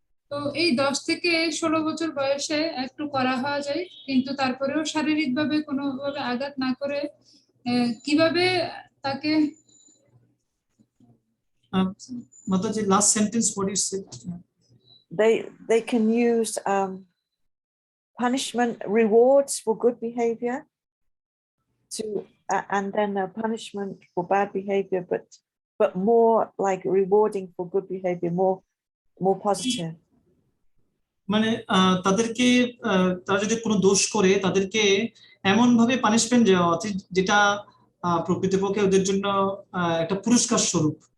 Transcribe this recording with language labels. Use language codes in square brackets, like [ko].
[bn] তো এই 10 থেকে 16 বছর বয়সে একটু করা হওয়া যায়, কিন্তু তারপরেও শারীরিকভাবে কোনোভাবে আঘাত না করে কিভাবে তাকে [en] Mataji, last sentence, what is it? They can use punishment, rewards for good behavior, and then a punishment for bad behavior, but more like rewarding for good behavior, more positive. [bn] মানে তাদেরকে তারা যদি কোনো দোষ করে তাদেরকে এমন ভাবে পানিশমেন্ট দেওয়া উচিত যেটা প্রকৃতপক্ষে ওদের জন্য একটা পুরস্কার স্বরূপ।